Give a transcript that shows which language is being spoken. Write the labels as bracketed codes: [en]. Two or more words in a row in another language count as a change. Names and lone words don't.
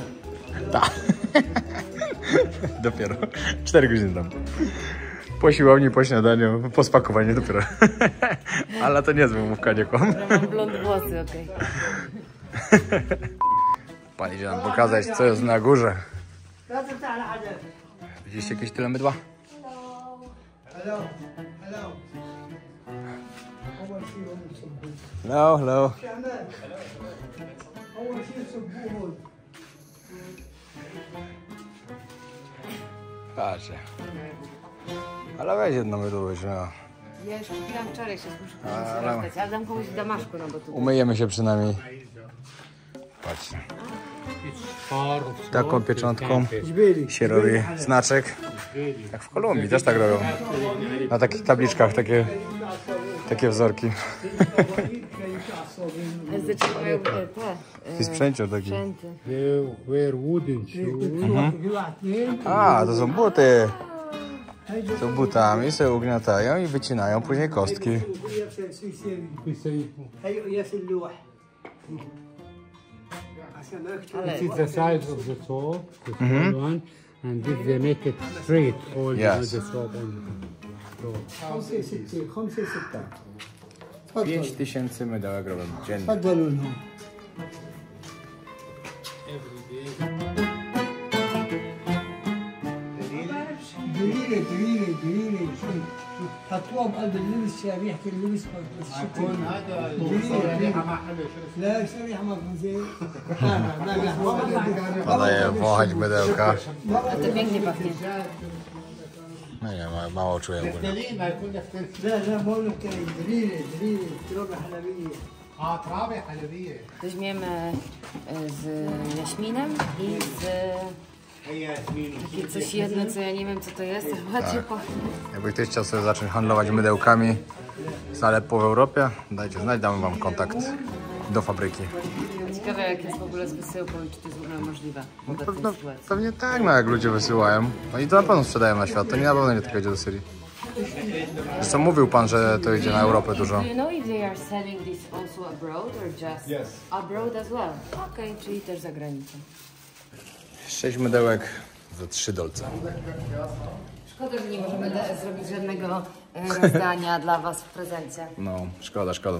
[pl] Tak. Dopiero. 4 godziny tam. Po siłowni, po śniadaniu, po spakowaniu dopiero. Ale to niezłe mówka, nie kłam. Mam blond włosy, okej. Pan idzie nam pokazać, co jest na górze. [ar] لا تفتح لحدا. [pl] Widzieliście jakieś tyle mydła? [ar] هلو هلو. أول شيء هم يصبون. [en] Hello, hello. [ar] شعبان. أول شيء يصبوه. [pl] Patrzcie. Ale weź jedno mydło, weź, no. Ja już kupiłam wczoraj, się muszę Ale- komuś ale dam komuś w Damaszku, no bo tu... Umyjemy się przynajmniej. Patrzcie. Taką pieczątką [ar] جبيلي. [pl] się robi znaczek. Jak w Kolumbii też tak robią. Na takich tabliczkach takie wzorki. Ale zaczynają te I sprzęciu taki. sprzęty. [en] They wear wooden shoes. [ar] في واحد اثنين. [pl] A, to są buty. To butami sobie ugniatają i wycinają później kostki. [ar] هي ياس اللوح. عشان ما يكتب. [pl] Ale [en] This is the size of the soap, the small one, and this they make it straight all Yes. the soap on the [ar] خمسة ستة خمسة ستة. تفضل [pl] 5000 mydełek robią dziennie. [ar] تفضلوا لهم. دليلة دليلة دليلة شوف حطوها بقلب اللبس عشان ريحة اللبس بس لا شريحة ما تكون زي [pl] Podaję wąchać mydełka. a to pięknie pachnie. No nie, mało czuję ogólnie. لا لا ما لك دليلة دليلة ترابة حلبية. Weźmiemy z jaśminem i z... Takie coś jedno, co ja nie wiem, co to jest. Bardziej pachnie. Jakby ktoś chciał sobie zacząć handlować mydełkami z Aleppo w Europie, dajcie znać, damy wam kontakt do fabryki. Ciekawe, jak jest w ogóle z wysyłką i czy to jest w ogóle możliwe w obecnej sytuacji. Pewnie tak, no jak ludzie wysyłają. Oni to na pewno sprzedają na świat, to nie na pewno nie tylko idzie do Syrii. Zresztą mówił pan, że to idzie na Europę dużo. [en] Do you know if they are selling this also abroad or just abroad as well? [pl] Okej, czyli też za granicą. 6 mydełek za 3 dolce. Szkoda, że nie możemy zrobić żadnego rozdania dla Was w prezencie. No, szkoda, szkoda.